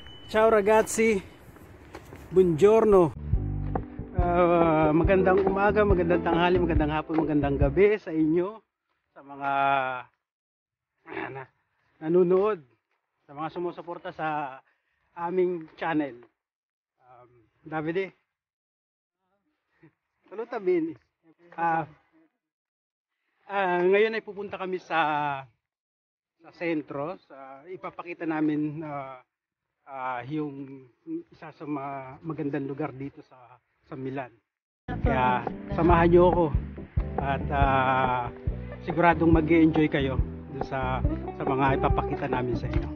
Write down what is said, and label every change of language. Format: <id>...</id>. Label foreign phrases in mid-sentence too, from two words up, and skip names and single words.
<it>Ciao ragazzi, buongiorno.</it> <tl>Magandang umaga, magandang tanghali, magandang hapon, magandang gabi sa inyo, sa mga nanonood, sa mga sumusuporta sa aming channel.</tl> <it>Davide, saluta bini.</it> <tl>Ngayon ay pupunta kami sa sentro, ipapakita namin yung isa sa magandang lugar dito sa Milan. Kaya samahan niyo ako at siguradong mag-e-enjoy kayo dun sa mga ipapakita namin sa inyo.</tl>